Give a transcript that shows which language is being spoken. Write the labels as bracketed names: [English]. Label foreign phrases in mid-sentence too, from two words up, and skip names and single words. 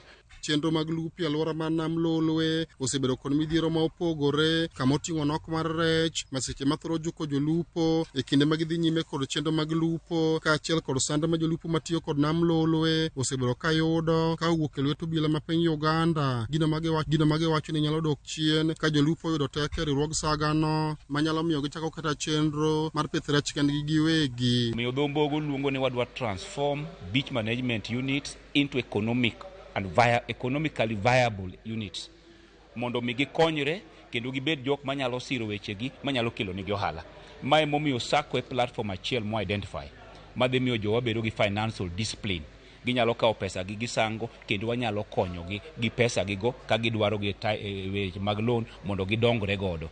[Luo (Kenya and Tanzania)] Chenro mag lupo e alwora mar Nam Lolwe osebedo kod midhiero ma opogore kama oting'o nok mar rech, masiche mathoro juko jolupo e kinde magidhi nyime kod chenro mag lupo kaachiel kod sand ma jolupo matiyo kod Nam Lolwe osebedo ka yudo ka owuok e lwet obila ma piny Uganda. Gino magiwacho ni nyalo dok chien ka jolupo yudo teko e riwruog sagano manyalo miyo gichako kata chenro mar pith rech kendgi giwegi. Miyo dhombogo luongo ni wadwa [English] transform beach management units into economically viable units [Luo (Kenya and Tanzania)] mondo mi gikonyre kendo gibed jok manyalo siro wechegi manyalo kelo nigi ohala. Mae momiyo sako e platform achiel mo identify madhi miyo jowa bedo gi financial discipline. Ginyalo kawo pesa gi gisango kendo wanyalo konyogi gi pesa gigo ka gidwaro gi weche mag loan mondo gidongre godo.